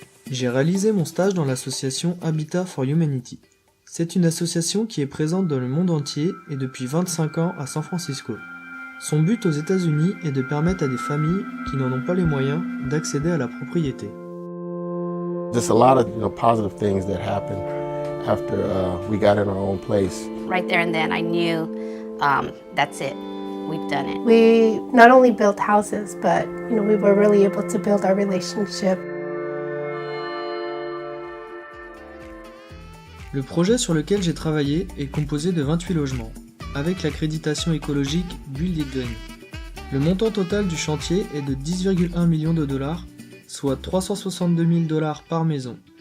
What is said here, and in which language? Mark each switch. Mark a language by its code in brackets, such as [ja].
[fr] J'ai réalisé mon stage dans l'association Habitat for Humanity. C'est une association qui est présente dans le monde entier et depuis 25 ans à San Francisco. Son but aux États-Unis est de permettre à des familles qui n'en ont pas les moyens d'accéder à la propriété. [en] Just a lot of positive things that happened after we got in our own place. Right there and then I knew that's it. We've done it. We not only built houses, but we were really able to build our relationship. [fr] Le projet sur lequel j'ai travaillé est composé de 28 logements, avec l'accréditation écologique Build It Green. Le montant total du chantier est de 10,1 millions de dollars, soit 362 000 dollars par maison.